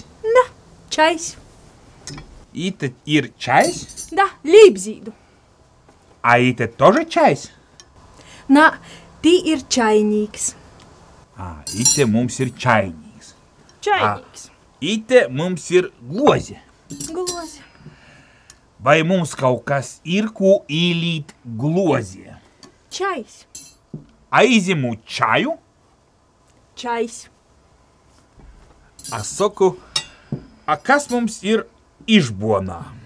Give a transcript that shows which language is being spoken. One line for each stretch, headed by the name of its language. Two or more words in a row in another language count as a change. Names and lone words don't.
Latgalian: Da, čais. Ite ir čais? Da, līpzīdu. A ite tože čais? Na, tī ir čainīgs. Ite mums ir čainīgs. Čainīgs. Ite mums ir glozi. Glozi. Vai mums kaut kas ir, ko īlīt glozē? Čais. Aizimu čaju? Čais. A saku, a kas mums ir išbonā?